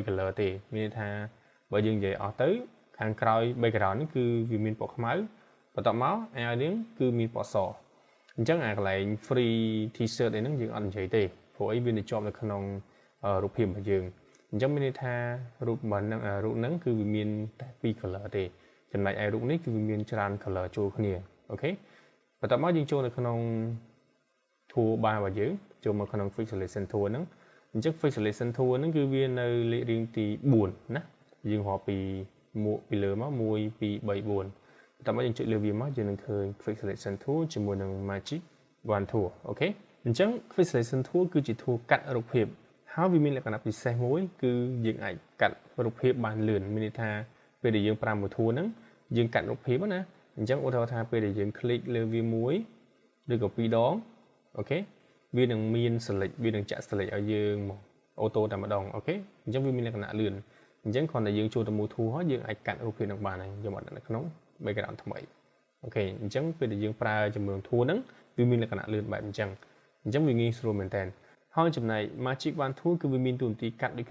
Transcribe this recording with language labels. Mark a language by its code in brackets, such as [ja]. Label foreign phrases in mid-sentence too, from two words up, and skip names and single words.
[km] color ទេមានន័យថាបើយើងនិយាយអស់ទៅខាងក្រោយ background នេះគឺវាមានពណ៌ខ្មៅបន្ទាប់មកអាវនេះគឺមានពណ៌សអញ្ចឹងអាកន្លែង [en] free t-shirt [km] ហ្នឹងយើងអត់និយាយទេព្រោះអីវានៅជាប់នៅក្នុងរូបភាពរបស់យើងអញ្ចឹងមានន័យថារូបហ្នឹងគឺវាមានតែ2 color ទេចំណែកឯរូបនេះគឺវាមានច្រើន color ចូលគ្នាអូខេបន្ទាប់មកយើងចូលនៅក្នុង [en] tool bar [km] របស់យើងចូលមកក្នុង [en] quick selection tool [km] ហ្នឹងអញ្ចឹង [en] quick selection tool [km] ហ្នឹងគឺវានៅលេខរៀងទី4ណា យើងរាប់ពីលើមក1 2 3 4តើមកយើងចុចលើវាមកយើងនឹងឃើញ [en] quick selection tool [km] ជាមួយនឹង Magic Wand tool អូខេអញ្ចឹង [en] quick selection tool [km] គឺជា tool កាត់រូបភាពហើយវាមានលក្ខណៈពិសេសមួយគឺយើងអាចកាត់រូបភាពបានលឿនមានន័យថាពេលដែលយើងប្រើមួយ tool ហ្នឹងយើងកាត់រូបភាពណាអញ្ចឹងឧទាហរណ៍ថាពេលដែលយើង click លើវាមួយឬ ក៏2ដងអូខេវានឹងមាន select វានឹងចាក់ select ឲ្យយើងមកអូតូតែម្ដងអូខេអញ្ចឹងវាមានលក្ខណៈលឿនអញ្ចឹងគ្រាន់តែយើងចូលទៅមួយ tool ហើយយើងអាចកាត់រូបភាពនឹងបានហើយយកមកដាក់នៅក្នុង background ថ្មីអូខេអញ្ចឹងពេលដែលយើងប្រើជាមួយនឹង tool ហ្នឹងវាមានលក្ខណៈលឿនបែបអញ្ចឹងវាងាយស្រួលមែនតើហើយចំណែក Magic Wand tool គឺវាមានទូនាទីកាត់ដូច